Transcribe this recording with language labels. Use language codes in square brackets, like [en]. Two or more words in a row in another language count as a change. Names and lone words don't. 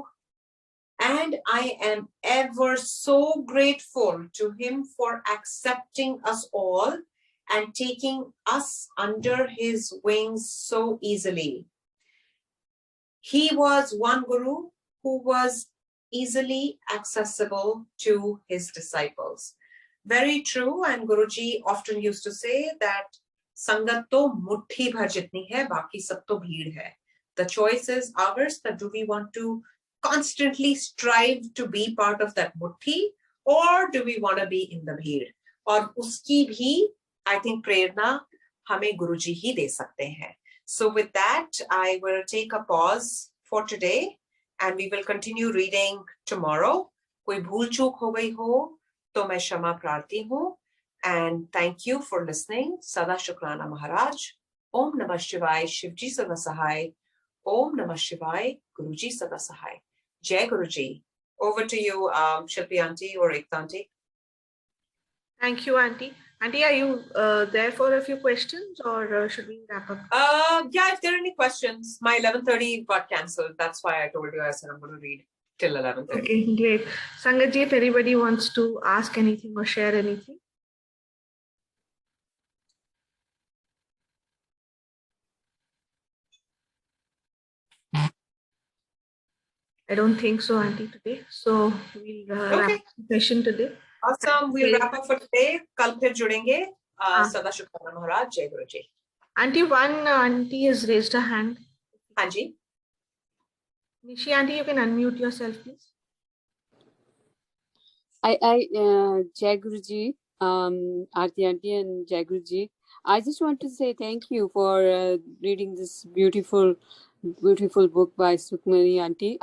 [en] And I am ever so grateful to him for accepting us all and taking us under his wings so easily. He was one guru who was easily accessible to his disciples. Very true, and Guruji often used to say that [hi] संगत तो मुट्ठी भर जितनी है, बाकी सब तो भीड़ है. [en] The choice is ours, that do we want to constantly strive to be part of that muthi, or do we want to be in the bheed? [hi] और उसकी भी, [en] I think, [hi] प्रेरणा हमें गुरुजी ही दे सकते हैं. [en] So with that, I will take a pause for today and we will continue reading tomorrow. [hi] कोई भूल चूक हो गई हो, तो मैं क्षमा प्रार्थी हूँ. [en] And thank you for listening. [hi] सदा शुकराना महाराज. ॐ नमः शिवाय, शिवजी सदा सहाय। ॐ नमः शिवाय, गुरुजी सदा सहाय. जय गुरुजी. [en] Over to you, Shilpi Aunty or Ekta Aunty. Thank you, Aunty. Aunty, are you there for a few questions, or should we wrap up? Yeah, if there are any questions. My 11:30 got cancelled. That's why I told you I said I'm going to read till 11:30. Okay, great. Sangatji, if anybody wants to ask anything or share anything. I don't think so, Aunty, today. So we'll wrap up the session today. Awesome. We'll wrap up for today. [hi] कल फिर जुड़ेंगे। सदा शुकराना महाराज। जय गुरुजी. [en] Aunty, one auntie has raised her hand. Hanji. Nishi Aunty, you can unmute yourself, please. [hi] जय गुरुजी, आरती आंटी एंड जय गुरुजी. [en] I just want to say thank you for reading this beautiful book by Sukhmani Aunty.